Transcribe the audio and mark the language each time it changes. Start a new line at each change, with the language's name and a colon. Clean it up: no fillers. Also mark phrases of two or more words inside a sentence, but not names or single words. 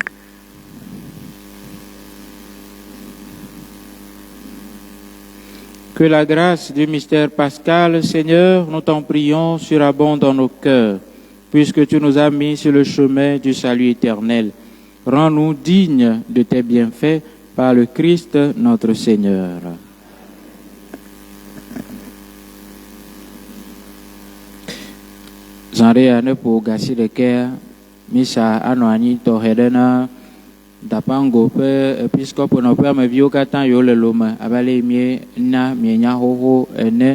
French: Que la grâce du mystère pascal, Seigneur, nous t'en prions, surabonde dans nos cœurs, puisque tu nous as mis sur le chemin du salut éternel. Rends-nous dignes de tes bienfaits par le Christ notre Seigneur. Zanrea pour gasi de cœur.
Ewe: Misa anɔ anyi tɔxɛ ɖe na Dapango ƒe episkopo nɔƒe ameviwo katã yiwo le lome abe ale miena mienya xoxo ene.